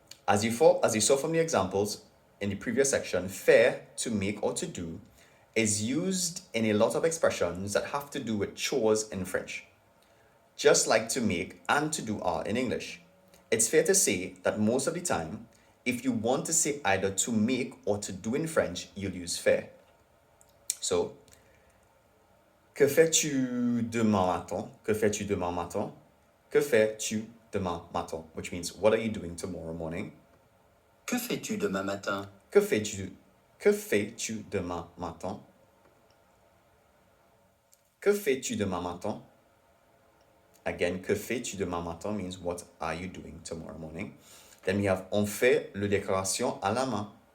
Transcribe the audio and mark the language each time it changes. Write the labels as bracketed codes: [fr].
[en] As you saw from the examples in the previous section, faire, to make or to do, is used in a lot of expressions that have to do with chores in French, just like to make and to do are in English. It's fair to say that most of the time, if you want to say either to make or to do in French, you'll use faire. [fr] So, que fais-tu demain matin? Que fais-tu demain matin? Que fais-tu demain matin? [en] Which means, what are you doing tomorrow morning? [fr] Que fais-tu demain matin? Que fais-tu demain matin? Que fais-tu demain matin? [en] Again, [fr] que fais-tu demain matin [en] means what are you doing tomorrow morning? Then we have [fr] on fait le décoration à la main.